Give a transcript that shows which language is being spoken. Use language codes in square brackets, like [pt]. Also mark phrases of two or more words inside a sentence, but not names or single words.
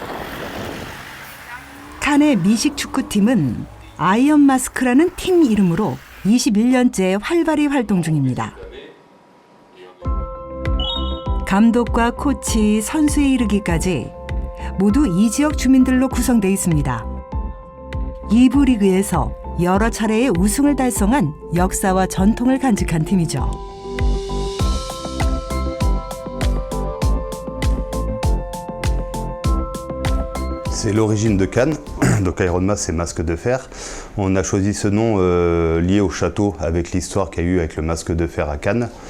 [ko] 칸의 미식 축구팀은 아이언 마스크라는 팀 이름으로 21년째 활발히 활동 중입니다. 감독과 코치, 선수에 이르기까지 모두 이 지역 주민들로 구성되어 있습니다. 2부 리그에서 여러 차례의 우승을 달성한 역사와 전통을 간직한 팀이죠. [fr] C'est l'origine de Cannes, donc Iron Mask c'est masque de fer. On a choisi ce nom lié au château avec l'histoire qu'il y a eu avec le masque de fer à Cannes.